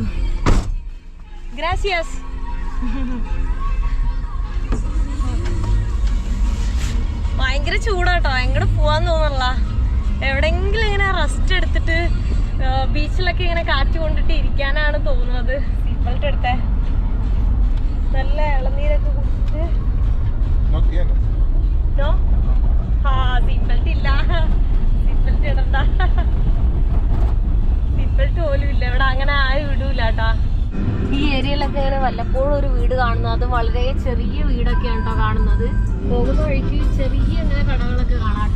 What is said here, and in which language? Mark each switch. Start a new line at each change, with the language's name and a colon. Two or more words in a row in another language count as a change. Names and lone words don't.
Malayalam: ഗ്രാസിയാസ്. ഭയങ്കര ചൂടാട്ടോ. എങ്ങോട്ട് പോവാന്ന് തോന്നല്ല. എവിടെയെങ്കിലും ഇങ്ങനെ റെസ്റ്റ് എടുത്തിട്ട് ബീച്ചിലൊക്കെ ഇങ്ങനെ കാറ്റ് കൊണ്ടിട്ട് ഇരിക്കാനാണ് തോന്നുന്നത്.
English: seat belt
Malayalam: എടുത്തേ. നല്ല ഇളനീരൊക്കെ കുടിച്ചിട്ട്.
Spanish: No tienes. No?
Malayalam: ആ
English: seat belt
Malayalam: ഇല്ല,
English: seat belt
Malayalam: ഇടണ്ട,
English: seat belt
Malayalam: പോലും ഇല്ല ഇവിടെ. അങ്ങനെ ആരും വിടൂല കേട്ടാ. ഈ ഏരിയയിലൊക്കെ ഇങ്ങനെ വല്ലപ്പോഴും ഒരു വീട് കാണുന്നത്, അത് വളരെ ചെറിയ വീടൊക്കെയാണ് കേട്ടോ കാണുന്നത്. പോകുന്ന വഴിക്ക് ചെറിയ ഇങ്ങനെ കടകളൊക്കെ കാണാം കേട്ടോ.